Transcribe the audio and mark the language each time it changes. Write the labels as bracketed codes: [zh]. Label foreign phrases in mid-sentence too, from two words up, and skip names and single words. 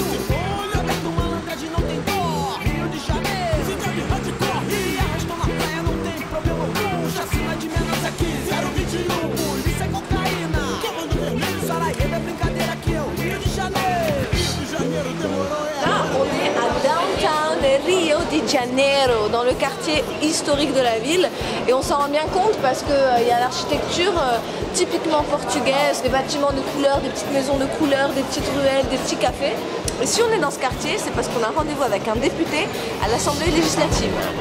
[pt] Olho aberto, malandragem não tem dó. Rio de Janeiro, cidade hardcore. E arrastou na praia, não tem problema algum. Chacina de menores aqui, 021. Polícia é cocaína, comando vermelho, Sarajevo é brincadeira aqui, é o Rio de Janeiro. Rio de Janeiro demorou, [fr] Là, on est à downtown Rio de Janeiro, dans le quartier historique de la ville. Et on s'en rend bien compte parce qu'il y a l'architecture typiquement portugaise, des bâtiments de couleur, des petites maisons de couleur, des petites ruelles, des petits cafés. Et si on est dans ce quartier, c'est parce qu'on a rendez-vous avec un député à l'Assemblée législative.